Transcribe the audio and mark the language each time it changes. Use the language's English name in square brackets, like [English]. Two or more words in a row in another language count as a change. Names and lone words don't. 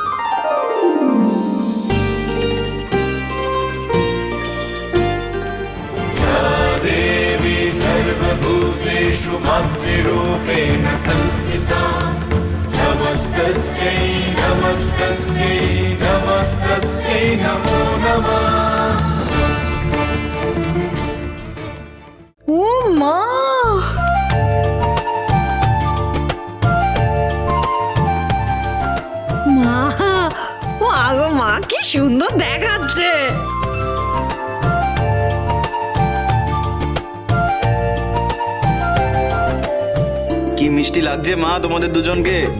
[Sanskrit] सर्वभूतेषु मातृरूपेण संस्थिता नमस्तस्यै नमस्तस्यै नमस्तस्यै नमो नमः। [Bangla] ও মা, মা, ও আগো মা, কি সুন্দর দেখাচ্ছে। কি মিষ্টি লাগছে মা তোমাদের দুজনকে।